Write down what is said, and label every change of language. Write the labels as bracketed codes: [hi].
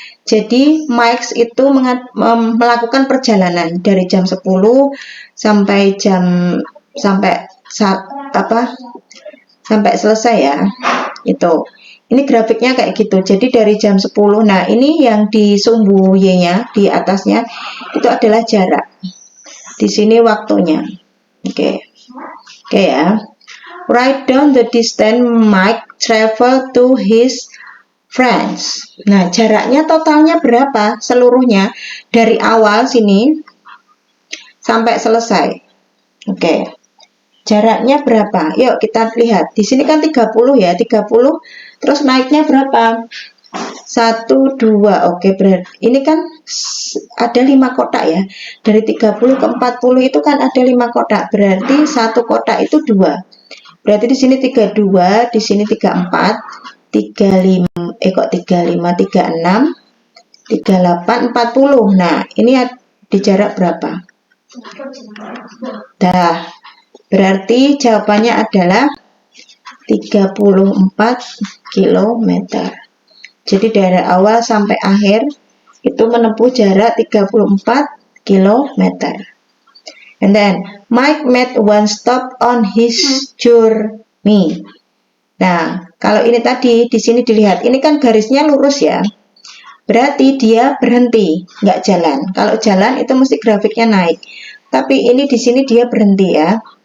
[id] Jadi Mike itu melakukan perjalanan dari jam 10 sampai sampai selesai ya. Itu. Ini grafiknya kayak gitu. Jadi dari jam 10. Nah, ini yang di sumbu Y-nya di atasnya itu adalah jarak. Di sini waktunya. Oke. Oke ya. [en] Write down the distance Mike travel to his friends. [id] Nah, jaraknya totalnya berapa? Seluruhnya dari awal sini sampai selesai. Oke. Jaraknya berapa? Yuk kita lihat. Di sini kan 30 ya, 30. Terus naiknya berapa? 1, 2. Oke, berarti ini kan ada 5 kotak ya. Dari 30 ke 40 itu kan ada 5 kotak. Berarti satu kotak itu 2. Berarti di sini 32, di sini 34, 35, kok 35, 36, 38, 40. Nah, ini di jarak berapa? Dah. Berarti jawabannya adalah 34 km. Jadi dari awal sampai akhir itu menempuh jarak 34 km. [en] And then Mike made one stop on his journey. [id] Nah, kalau ini tadi di sini dilihat, ini kan garisnya lurus ya. Berarti dia berhenti, nggak jalan. Kalau jalan itu mesti grafiknya naik. Tapi ini di sini dia berhenti ya.